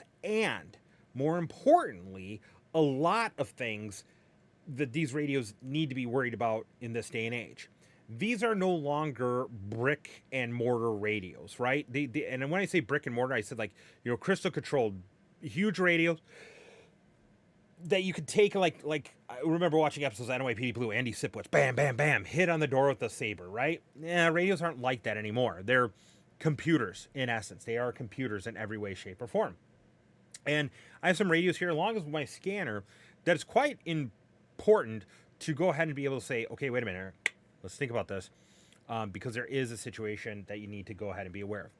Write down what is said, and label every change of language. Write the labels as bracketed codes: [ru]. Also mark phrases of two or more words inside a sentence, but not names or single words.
[en] And more importantly, a lot of things that these radios need to be worried about in this day and age. These are no longer brick and mortar radios, right? And when I say brick and mortar, I said like, you know, crystal controlled, huge radios that you could take like I remember watching episodes of NYPD Blue, Andy Sipowicz, bam, bam, bam, hit on the door with the saber, right? Yeah, radios aren't like that anymore. They're computers in essence. They are computers in every way, shape, or form. And I have some radios here along with my scanner that is quite important to go ahead and be able to say, okay, wait a minute, let's think about this, because there is a situation that you need to go ahead and be aware of.